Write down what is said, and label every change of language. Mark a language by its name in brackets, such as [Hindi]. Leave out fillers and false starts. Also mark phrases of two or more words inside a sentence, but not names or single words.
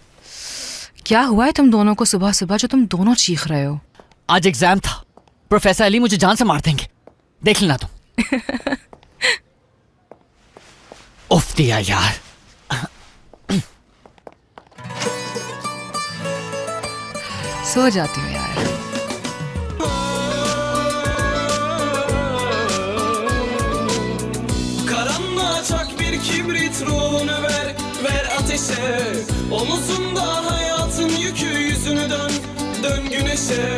[Hindi] क्या हुआ है तुम दोनों को सुबह सुबह जो तुम दोनों चीख रहे हो? आज एग्जाम था, प्रोफेसर अली मुझे जान से मार देंगे, देख लेना तुम। उफ दिया यार। सो जाती हूँ यार। [Turkish] Karanlığa çak bir kibrit, ruhunu ver, ver ateşe. Omuzunda hayatın yükü, yüzünü dön, dön güneşe.